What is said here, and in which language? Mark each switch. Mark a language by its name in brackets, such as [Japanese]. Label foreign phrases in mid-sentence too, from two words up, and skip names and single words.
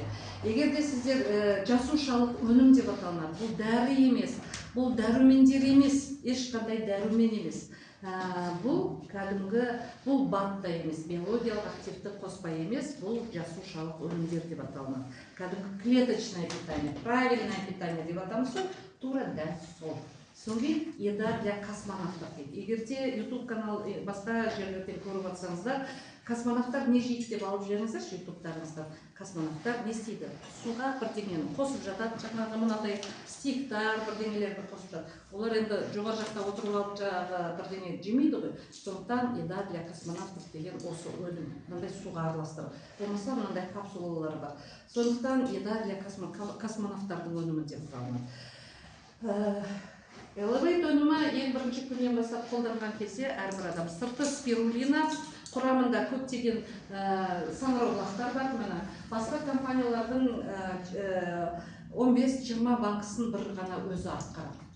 [Kazakh] Егер де сіздер жасушалық өнім деп аталынады, бұл дәрі емес, бұл дәрумендер емес, ешқандай дәрумен емес. Бұл кәдімгі, бұл батта емес, биологиялық активті қоспа емес, бұл жасушалық өнімдер деп аталынады. Кәдімгі [Russian] клеточное питание, правильное питание [Kazakh] деп атамыз ғой, тура дәл сол. Соңғы [Russian] еда для космонавтов [Kazakh] дейді. Егер де YouTube канал басқа жерлерден көріп атсаңыздар, космонавтар не жейді деп алып жүріңіздер, YouTube-тарыңызда. Космонавтар не істейді? Суға бірдеңені қосып жатады, жаңағы мынадай стиктар, бірдеңелерді қосып жатады. Олар енді жоғары жақта отырып алып жаңағы бірдеңе жемейді ғой. Сондықтан [Russian] еда для космонавтов [Kazakh] деген осы өнім, мынандай суға араластырып. Болмаса мынандай капсулалар бар. Сондықтан [Russian] еда для [Kazakh] космонавтардың өнімі деп аталынады. Elevate өнімі ең бірінші күннен бастап қолданған кезде әрбір адам сырты спирулина, құрамында көптеген саңырауқұлақтар бар. Міне басқа компаниялардың 15-20 банкысын бір ғана өзі атқарады.